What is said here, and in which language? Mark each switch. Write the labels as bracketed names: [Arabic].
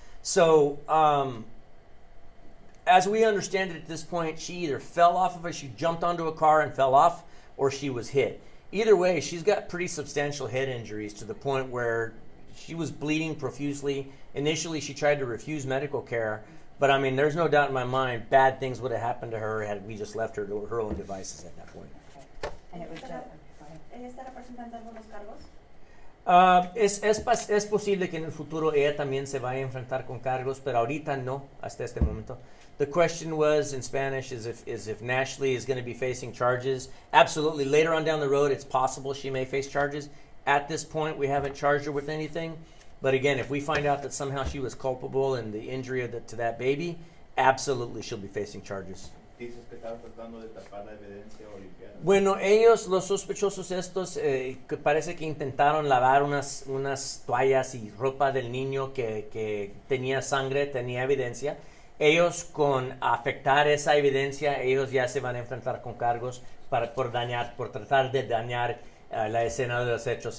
[English] So, as we understand it at this point, she either fell off of it, she jumped onto a car and fell off, or she was hit. Either way, she's got pretty substantial head injuries to the point where she was bleeding profusely. Initially, she tried to refuse medical care, but I mean, there's no doubt in my mind bad things would have happened to her had we just left her to her own devices at that point. Okay. And it was just, [Spanish] ¿Ella está representando algunos cargos? Es posible que en el futuro ella también se vaya a enfrentar con cargos, pero ahorita no, hasta este momento. [English] The question was in Spanish is if Nashley is going to be facing charges. Absolutely. Later on down the road, it's possible she may face charges. At this point, we haven't charged her with anything. But again, if we find out that somehow she was culpable in the injury to that baby, absolutely she'll be facing charges. [Spanish] Dices que estaban tratando de tapar la evidencia o limpiar. Bueno, ellos, los sospechosos estos, que parece que intentaron lavar unas toallas y ropa del niño que tenía sangre, tenía evidencia. Ellos con afectar esa evidencia, ellos ya se van a enfrentar con cargos por tratar de dañar la escena de los hechos.